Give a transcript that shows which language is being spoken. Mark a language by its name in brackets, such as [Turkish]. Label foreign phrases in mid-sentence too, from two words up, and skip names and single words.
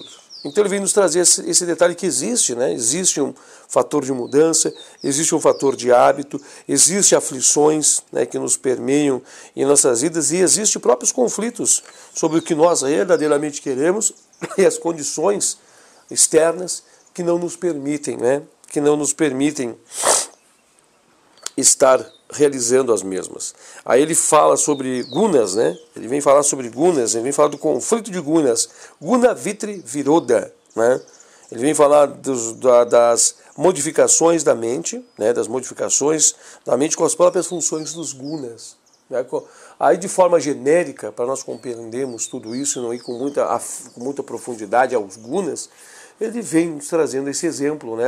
[Portuguese] Então ele vem nos trazer esse detalhe que existe, né? Existe um fator de mudança, existe um fator de hábito, existe aflições, né, que nos permeiam em nossas vidas e existem próprios conflitos sobre o que nós verdadeiramente queremos e as condições externas que não nos permitem, né? Que não nos permitem estar realizando as mesmas. Aí ele fala sobre gunas, né? Ele vem falar sobre gunas, ele vem falar do conflito de gunas, [Sanskrit] guna vitri viroda, [Portuguese] né? Ele vem falar das modificações da mente, né? Das modificações da mente com as próprias funções dos gunas, né? Aí, de forma genérica, para nós compreendermos tudo isso e não ir com muita profundidade aos gunas, ele vem nos trazendo esse exemplo, né?